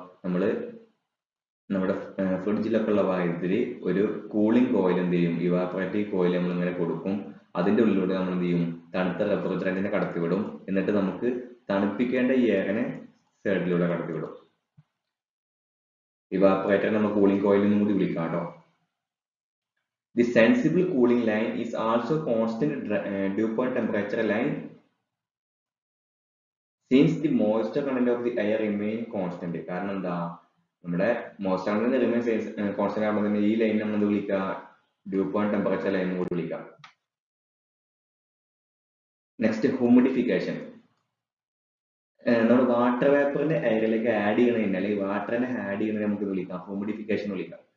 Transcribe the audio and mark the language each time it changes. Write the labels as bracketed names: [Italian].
[Malayalam] നമ്മള് നമ്മുടെ ഫ്രിഡ്ജിലൊക്കെ ഉള്ള വായുത്തിൽ ഒരു കൂളിംഗ് കോയിൽ എന്ത് ചെയ്യും? ഇവാപറേറ്റീവ് കോയിൽ നമ്മൾ ഇങ്ങനെ കൊടുക്കും. അതിന്റെ ഉള്ളിലൂടെ നമ്മൾ എന്ത് ചെയ്യും? തണുത്ത റെഫ്രിജറന്റിനെ കടത്തിവിടും. എന്നിട്ട് നമുക്ക് തണുപ്പിക്കേണ്ട ഈ എയറിനെ സൈഡിലൂടെ കടത്തിവിടും. ഇവാപറേറ്റർ നമ്മൾ കൂളിംഗ് കോയിൽ എന്നും കൂടി വിളിക്കാം കേട്ടോ. [English] The sensible cooling line is also constant dew point temperature line the moisture content of the air remain constant. [Malayalam] കാരണം എന്താ, നമ്മുടെ മോയ്സ്ചർ കണ്ടന്റ് റിമെയിൻ കോൺസ്റ്റന്റ് ആകുമ്പോൾ തന്നെ ഈ ലൈൻ നമ്മൾ എന്ത് വിളിക്കുക, ഡ്യൂ പോയിന്റ് ടെമ്പറേച്ചർ ലൈൻ കൂടി വിളിക്കാം. Next humidification. നമ്മൾ വാട്ടർ വേപ്പറിനെ എയറിലേക്ക് ആഡ് ചെയ്യണതിന് അല്ലെങ്കിൽ വാട്ടറിനെ ആഡ് ചെയ്യുന്നതിന് നമുക്ക് വിളിക്കാം ഹ്യൂമിഡിഫിക്കേഷൻ വിളിക്കാം.